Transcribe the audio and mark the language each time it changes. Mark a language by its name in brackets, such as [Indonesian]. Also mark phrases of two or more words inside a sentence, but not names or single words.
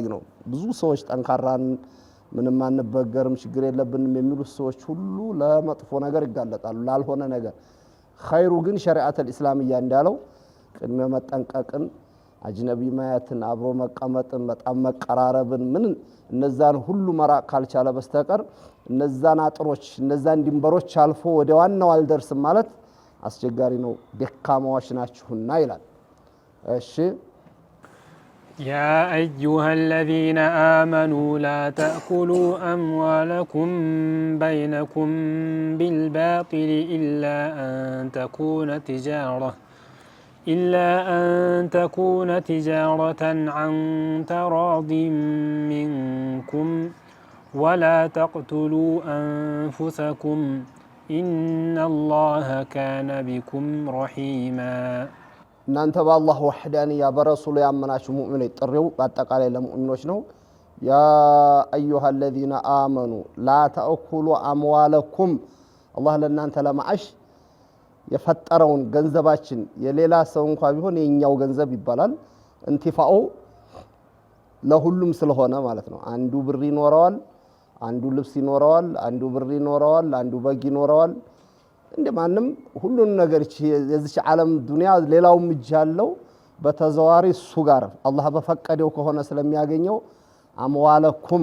[Amharic] ነው። ብዙ ሰዎች ጠንካራን ምንም አንበገርም ችግር የለብንም የሚሉት ሰዎች ሁሉ ለመጥፎ ነገር ይጋለጣሉ፣ ላልሆነ ነገር። ኸይሩ ግን [Arabic] الشريعة الإسلامية [Amharic] እንዳለው ቅድመ መጠንቀቅን፣ አጅነቢ ማየትን፣ አብሮ መቀመጥን፣ በጣም መቀራረብን ምን እነዛን ሁሉ መራቅ ካልቻለ በስተቀር እነዛን አጥሮች እነዛን ድንበሮች አልፎ ወደ ዋናው አልደርስም ማለት አስቸጋሪ ነው። ደካማዎች ናችሁና ይላል። እሺ [Arabic] يا أيها الذين آمنوا لا تأكلوا أموالكم بينكم بالباطل إلا أن تكون تجارة عن تراض منكم ولا تقتلوا أنفسكم إن الله كان بكم رحيما [Amharic] እናንተ በአላህ ወህዳንያ በረሱሉ ያመናችሁ ሙእሚኖች ጥሪው በአጠቃላይ ለሙእሚኖች ነው። [Arabic] يا أيها الذين آمنوا لا تأكلوا أموالكم [Amharic] አላህ ለእናንተ ለማዓሽ የፈጠረውን ገንዘባችን የሌላ ሰው እንኳን ቢሆን የኛው ገንዘብ ይባላል። እንቲፋኡ ለሁሉም ስለሆነ ማለት ነው። አንዱ ብር ይኖረዋል፣ አንዱ ልብስ ይኖረዋል፣ አንዱ ብር ይኖረዋል፣ አንዱ በግ ይኖረዋል። እንደማንም ሁሉን ነገር የዚህ ዓለም ዱንያ ሌላውም እጅ ያለው በተዘዋሪ እሱ ጋር አላህ በፈቀደው ከሆነ ስለሚያገኘው አምዋለኩም